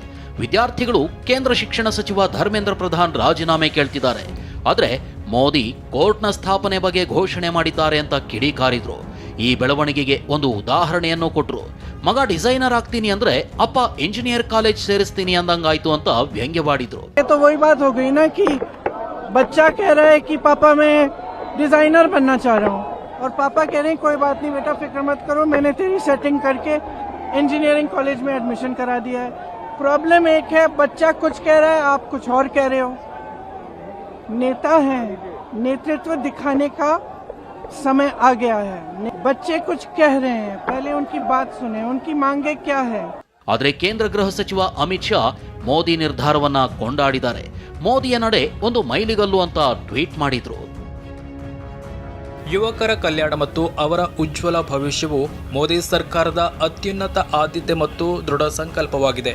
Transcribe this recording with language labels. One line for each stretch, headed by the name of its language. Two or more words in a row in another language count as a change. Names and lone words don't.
Kannada: ವಿದ್ಯಾರ್ಥಿಗಳು ಕೇಂದ್ರ ಶಿಕ್ಷಣ ಸಚಿವ ಧರ್ಮೇಂದ್ರ ಪ್ರಧಾನ್ ರಾಜೀನಾಮೆ ಕೇಳ್ತಿದ್ದಾರೆ. ಆದ್ರೆ ಮೋದಿ ಕೋರ್ಟ್ನ ಸ್ಥಾಪನೆ ಬಗ್ಗೆ ಘೋಷಣೆ ಮಾಡಿದ್ದಾರೆ ಅಂತ ಕಿಡಿಕಾರಿದ್ರು. ಈ ಬೆಳವಣಿಗೆಗೆ ಒಂದು ಉದಾಹರಣೆಯನ್ನು ಕೊಟ್ರು. ಮಗ ಡಿಸೈನರ್ ಆಗ್ತೀನಿ ಅಂದ್ರೆ ಅಪ್ಪ
English: engineer college
Kannada: ಸೇರಿಸ್ತೀನಿ ಅಂದಂಗಾಯ್ತು ಅಂತ ವ್ಯಂಗ್ಯವಾಡಿದ್ರು.
Hindi: तो वही बात हो गई ना कि बच्चा कह रहा है कि पापा मैं डिजाइनर बनना चाह रहा हूँ और पापा कह रहे हैं कोई बात नहीं बेटा, फिक्र मत करो, मैंने तेरी सेटिंग करके
English: engineering college
Hindi: में एडमिशन करा दिया है. प्रॉब्लम एक है, बच्चा कुछ कह रहा है, आप कुछ और कह रहे हो. नेता हैं, नेतृत्व दिखाने का समय आ गया है. बच्चे कुछ कह रहे हैं, पहले उनकी बात सुने, उनकी मांगे क्या है.
Kannada: ಆದರೆ ಕೇಂದ್ರ ಗೃಹ ಸಚಿವ ಅಮಿತ್ ಶಾ ಮೋದಿ ನಿರ್ಧಾರವನ್ನ ಕೊಂಡಾಡಿದ್ದಾರೆ. ಮೋದಿಯ ನಡೆ ಒಂದು ಮೈಲಿಗಲ್ಲು ಅಂತ ಟ್ವೀಟ್ ಮಾಡಿದ್ರು. ಯುವಕರ ಕಲ್ಯಾಣ ಮತ್ತು ಅವರ ಉಜ್ವಲ ಭವಿಷ್ಯವು ಮೋದಿ ಸರ್ಕಾರದ ಅತ್ಯುನ್ನತ ಆದ್ಯತೆ ಮತ್ತು ದೃಢ ಸಂಕಲ್ಪವಾಗಿದೆ.